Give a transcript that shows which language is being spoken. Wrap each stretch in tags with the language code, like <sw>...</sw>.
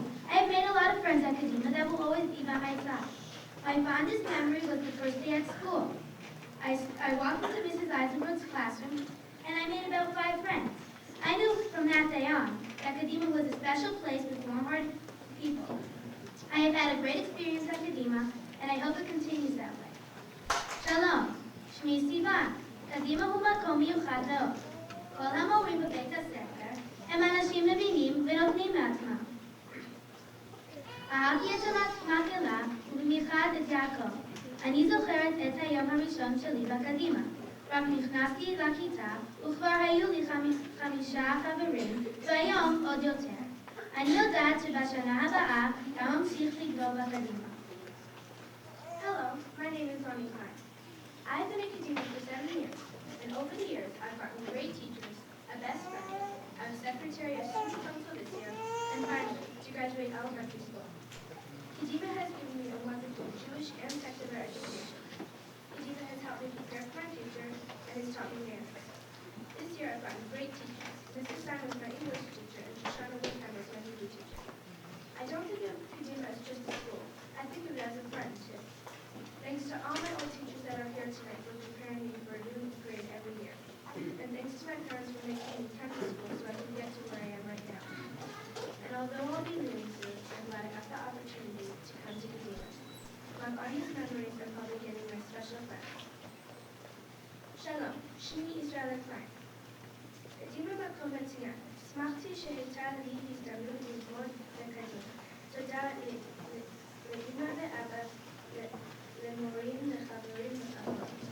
<en>I have made a lot of friends at Kadima that will always be by my side. My fondest memory was the first day at school. I walked into Mrs. Eisenberg's classroom, and I made about 5 friends. I knew from that day on that Kadima was a special place with warm-hearted people. I have had a great experience at Kadima, and I hope it continues that way.</en> <he>Shalom, שמי סיוון. קדימה הוא מקום מיוחד מאוד. כל המורים בבית הספר הם אנשים מבינים ונותנים מעצמם. אהבתי את המקהלה ובמיוחד את יעקב. אני זוכרת את היום הראשון שלי בקדימה. רק נכנסתי לכיתה וכבר היו לי 5 חברים, והיום עוד יותר. אני יודעת שבשנה הבאה גם אמשיך לגדול בקדימה.</he> <en>Hello, my name is Jonny. I've been at Kadima for 7 years, and over the years I've gotten great teachers, a best friend, I was secretary of student council this year, and finally, to graduate elementary school. Kadima has given me a wonderful Jewish and secular education. Kadima has helped me prepare for my future, and has taught me manners. This year I've gotten great teachers. Mrs. Simon was my English teacher, and Shoshana Wilhelm was my Hebrew teacher. I don't think of Kadima as just a school. I think of it as a friendship. Thanks to all my old teachers that are here tonight for preparing me for a new grade every year. And thanks to my parents for making me come to school so I can get to where I am right now. And although I'll be leaving soon, I'm glad I got the opportunity to come to Kadima. My fondest memories are probably getting my special friends.</en> <he>Shalom, שמי ישראל הקליין. קדימה מקום מצוין. שמחתי שהייתה לי הזדמנות ללמוד בקדימה. תודה לאמא ואבא, למורים וחברים וחברות.</he>